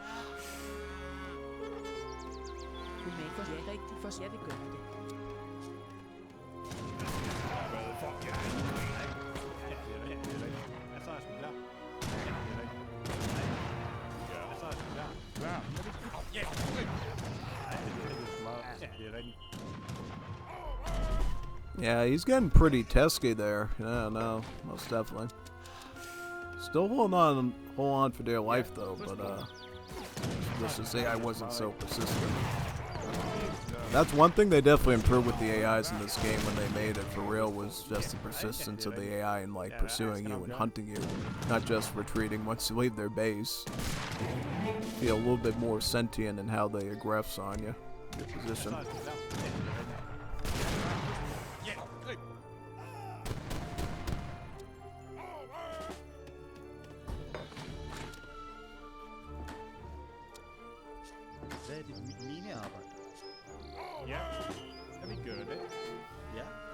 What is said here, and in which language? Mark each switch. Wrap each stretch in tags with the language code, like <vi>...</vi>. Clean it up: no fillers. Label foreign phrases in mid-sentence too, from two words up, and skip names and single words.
<da>Du er ikke rigtig for, jeg vil gøre det. Hvad fuck, ja. Så er jeg sgu klar. Så er jeg sgu klar. Klar. Det er sgu meget. Det er rigtigt.</da> <en>Yeah, he's getting pretty tesky there. Yeah, no, most definitely. Still hold on for dear life though, but let's just say I wasn't so persistent. That's one thing they definitely improved with the AIs in this game when they made it for real, was just the persistence of the AI in like pursuing you and hunting you, not just retreating once you leave their base. Feel a little bit more sentient in how they aggress on you, your position.</en> <da>Hvad er det mine arbejde? Ja, vi gør det. Ja.</da>